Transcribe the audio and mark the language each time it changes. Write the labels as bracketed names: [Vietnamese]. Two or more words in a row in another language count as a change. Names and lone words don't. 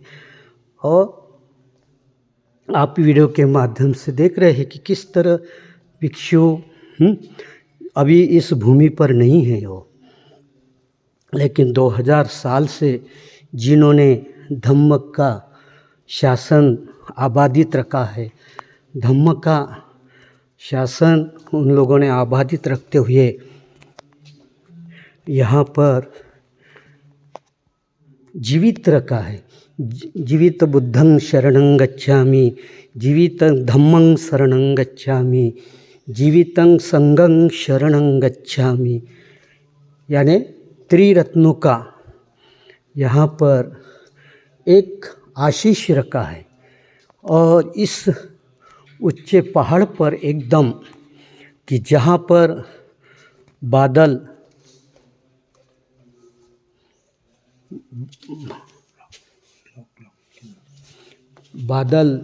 [Hindi] और आप वीडियो के माध्यम से देख रहे हैं कि किस तरह भिक्षु अभी इस भूमि पर नहीं है वो, लेकिन 2000 साल से जिन्होंने धम्म का शासन आबादित रखा है, धम्म का शासन उन लोगों ने आबादित रखते हुए यहाँ पर जीवित रखा है। [Pali] जीवित बुद्धं शरणं गच्छामि, जीवित धम्मं शरणं गच्छामि, जीवितं संघं शरणं गच्छामि। [Hindi] यानी त्रिरत्नों का यहाँ पर एक आशीष रखा है। और इस ऊंचे पहाड़ पर एकदम कि जहाँ पर बादल